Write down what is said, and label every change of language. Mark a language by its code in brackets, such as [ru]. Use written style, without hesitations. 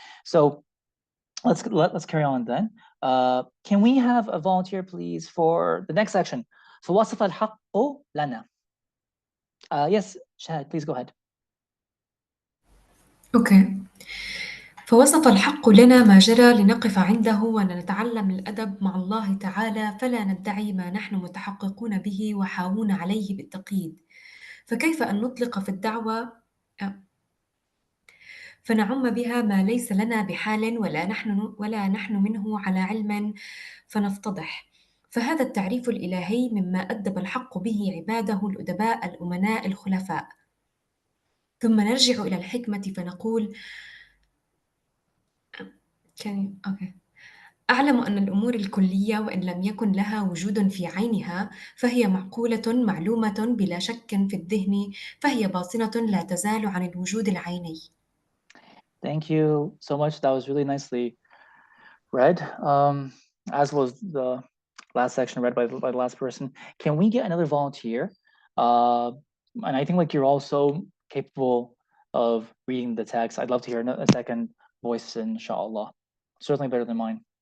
[en] So let's carry on then. Can we have a volunteer, please, for the next section? [ar] فوصف الحق لنا. [en] Yes, Shahad, please go ahead. Okay. [ar] فوصف الحق لنا ما جرى لنقف عنده ونتعلم الأدب مع الله تعالى فلا ندعي ما نحن متحققون به وحاوون عليه بالتقييد. فكيف أن نطلق في الدعوة فنعم بها ما ليس لنا بحال ولا نحن منه على علم فنفتضح. فهذا التعريف الإلهي مما أدب الحق به عباده الأدباء الأمناء الخلفاء. ثم نرجع إلى الحكمة فنقول أعلم أن الأمور الكلية وإن لم يكن لها وجود في عينها فهي معقولة معلومة بلا شك في الذهن فهي باطنة لا تزال عن الوجود العيني. [en] Thank you so much. That was really nicely read, as was the last section read by the last person. Can we get another volunteer? And I think like you're also capable of reading the text. I'd love to hear a second voice, inshallah. Certainly better than mine.